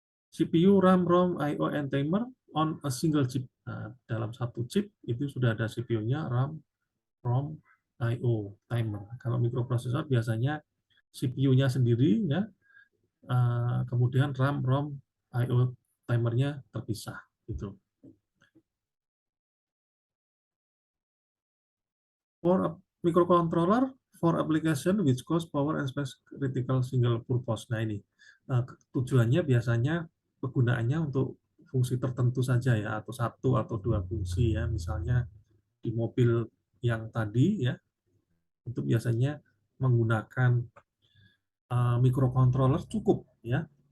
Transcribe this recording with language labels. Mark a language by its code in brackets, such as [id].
[en] CPU, RAM, ROM, I/O, and timer on a single chip. [id] Nah, dalam satu chip itu sudah ada CPU-nya, RAM, ROM, I/O, timer. Kalau mikroprosesor biasanya CPU-nya sendiri ya, kemudian RAM, ROM, I/O, timernya terpisah gitu. [en] For a microcontroller for application which cost power and space critical single purpose. [id] Nah ini tujuannya biasanya penggunaannya untuk fungsi tertentu saja ya, atau satu atau dua fungsi ya. Misalnya di mobil yang tadi ya, itu biasanya menggunakan microcontroller cukup ya.